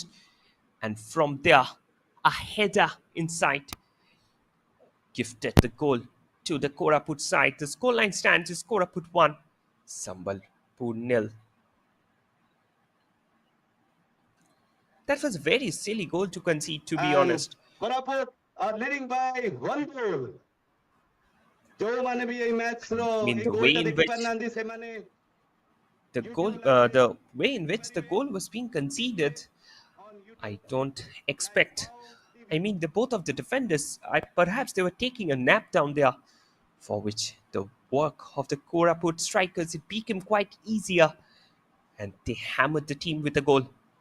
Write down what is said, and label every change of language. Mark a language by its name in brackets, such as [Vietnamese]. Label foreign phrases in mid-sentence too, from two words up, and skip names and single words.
[English] And from there, a header inside gifted the goal to the Koraput side. The scoreline stands is Koraput 1, Sambalpur nil. That was a very silly goal to concede, to be And honest. Koraput are leading by 1 goal. [Odia] ଯୋଉମାନେ ବି ଏଇ ମ୍ୟାଚ୍ ର [English] I mean, [Odia] ଏଇ [English] the way [Odia] ଗୋଲଟା [English] in [Odia] ଦେଖି [English] which [Odia] ପାରିନାହାନ୍ତି ସେମାନେ YouTube [English] the way in which the goal was being conceded, on YouTube I don't like expect. FAO TV I mean, the both of the defenders, perhaps they were taking a nap down there, for which the work of the Koraput strikers it became quite easier, and they hammered the team with a goal.